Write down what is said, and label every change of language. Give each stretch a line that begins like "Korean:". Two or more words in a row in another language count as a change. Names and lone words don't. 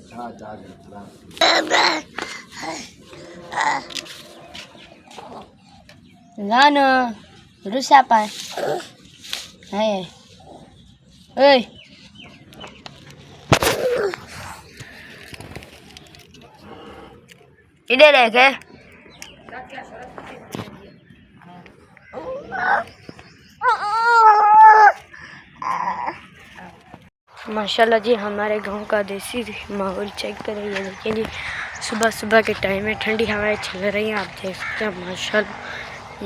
Vietnamese: Ra nữa. Rút sáp à? Này. Ơi. Đi đây kìa.
Hindi: माशाल्लाह जी, हमारे गांव का देसी माहौल चेक करें। ये देखिए जी, सुबह सुबह के टाइम में ठंडी हवाएं चल रही हैं, आप देख सकते हैं माशाल्लाह।